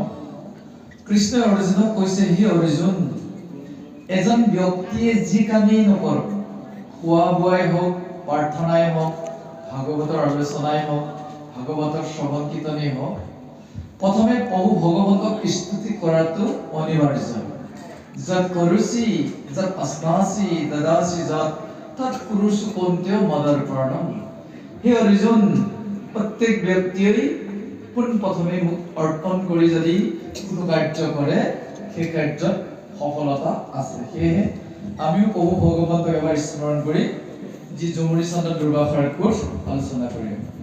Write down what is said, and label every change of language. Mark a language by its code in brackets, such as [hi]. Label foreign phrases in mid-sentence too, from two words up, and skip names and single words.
[as] কৃষ্ণই অৰ্জুনক কৈছে, হে অৰ্জুন, এজন ব্যক্তিয়ে যি কামেই নকৰক, খোৱা বোৱাই হওক, প্ৰাৰ্থনাই হওক, ভাগৱতৰ আলোচনাই হওক, ভাগৱতৰ শ্ৰৱণ কীৰ্তনেই হওক, প্ৰথমে প্ৰভু ভগৱন্তক স্তুতি কৰাটো অনিবাৰ্য। [sa] যত কৰোচি যত अस्नासि দদাসি যত তৎ কুৰুষু কন্তেয় মদৰ্পণম। [as] হে অৰ্জুন, প্ৰত্যেক ব্যক্তিয়ে পোনপ্ৰথমে মোক অৰ্পণ কৰি যদি কোনো কাৰ্য কৰে, সেই কাৰ্যত সফলতা আছে। সেয়েহে আমিও প্ৰভু ভগৱন্তক এবাৰ স্মৰণ কৰি যি ঝুমুৰি চন্দ্ৰ দুৰ্বাসাৰ ক্ৰোধ আলোচনা কৰিম।